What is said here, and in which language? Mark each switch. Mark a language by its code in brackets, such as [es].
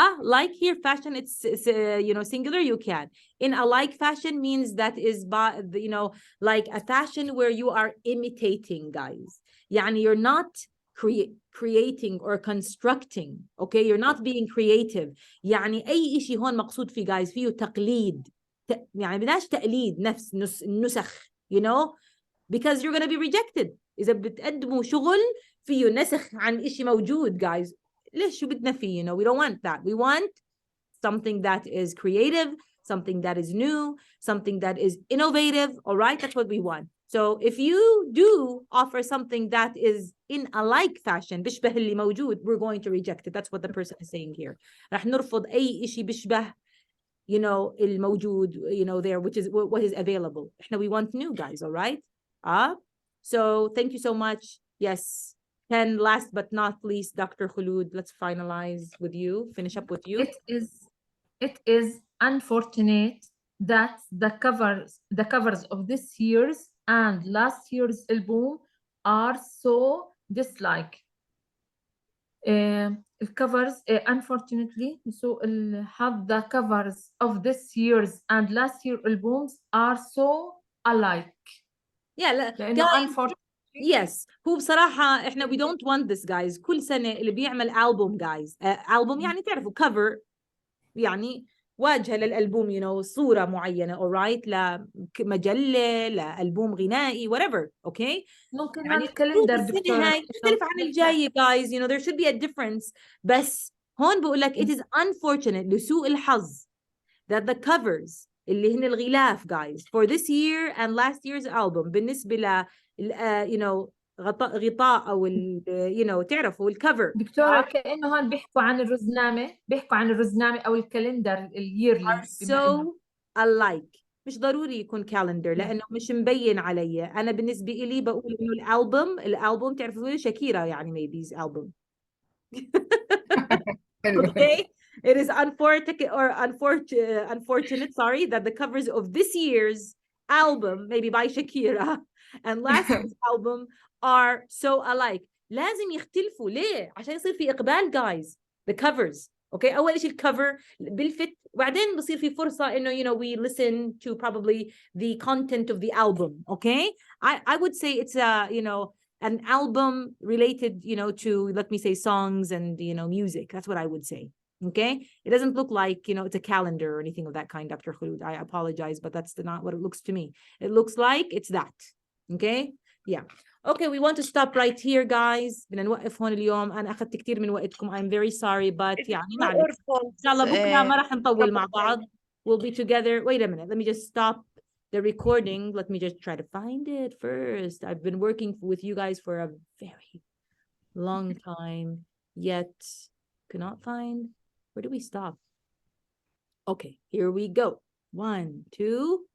[en] Like here, fashion, it's you know, singular, you can. In a like fashion means that is by, you know, like a fashion where you are imitating, guys. Yani you're not creating or constructing, okay? You're not being creative. [ar] يعني أي شيء هون مقصود فيه, guys, فيه تقليد. يعني بدناش تقليد نفس نسخ, you know? [en] Because you're going to be rejected. [ar] إذا بتقدموا شغل فيه نسخ عن شيء موجود, guys. ليش شو بدنا فيه, [en] you know? We don't want that. We want something that is creative, something that is new, something that is innovative. All right, that's what we want. So if you do offer something that is in a like fashion, [ar] بيشبه اللي موجود, [en] we're going to reject it. That's what the person is saying here. [ar] رح نرفض أي شيء بيشبه, [en] you know, الموجود, you know, there, which is what is available. إحنا we want new, guys. All right. So thank you so much. Yes. And last but not least, Dr. Khulud, let's finalize with you, finish up with you. It is unfortunate that the covers of this year's and last year's album are so disliked. الcovers unfortunately so the covers of this year's and last year albums are so alike. Yeah, [ar] لأنه unfortunately [en] yes, [ar] هو بصراحة إحنا [en] we don't want this, guys. [ar] كل سنة اللي بيعمل album, guys, album يعني تعرفوا cover, يعني واجهة للألبوم, you know, صورة معينة, all right, لمجلة, لألبوم غنائي, whatever, okay. ممكن يعني هالكالندر السنة دكتورة هاي تختلف عن الجاية, guys, you know, [en] there should be a difference. [ar] بس هون بقول لك [en] it is unfortunate, [ar] لسوء الحظ, [en] that the covers [ar] اللي هن الغلاف, guys, [en] for this year and last year's album [ar] بالنسبة ل you know, غطاء أو you know, تعرفوا الكفر. دكتورة كأنه هون بيحكوا عن الرزنامة أو الكالندر الييرلي. [en] are so alike. [ar] مش ضروري يكون كالندر لأنه مش مبين علي. أنا بالنسبة إلي بقول إنه الألبوم تعرفوا شاكيرا يعني [en] maybe his album. Okay. It is unfortunate, sorry, that the covers of this year's album, maybe by Shakira, and last year's album are so alike. [ar] لازم يختلفوا. ليه؟ عشان يصير في إقبال, guys. [en] The covers. Okay. [ar] أول شيء الcover بالفت, وبعدين بصير في فرصة إنه, [en] you know, we listen to probably the content of the album. Okay. I would say it's you know, an album related, you know, to, let me say, songs and, you know, music. That's what I would say. Okay. It doesn't look like, you know, it's a calendar or anything of that kind, Dr. Khulud. I apologize, but that's not what it looks to me. It looks like it's that. Okay. Yeah. Okay. We want to stop right here, guys. [ar] بدنا نوقف هون اليوم. أنا أخذت كتير من وقتكم. [en] I'm very sorry, but [ar] يعني معلش. إن شاء الله بكرة ما راح نطول مع بعض. [en] We'll be together. Wait a minute. Let me just stop the recording. Let me just try to find it first. I've been working with you guys for a very long time, yet cannot find. Where do we stop? Okay, here we go. 1, 2.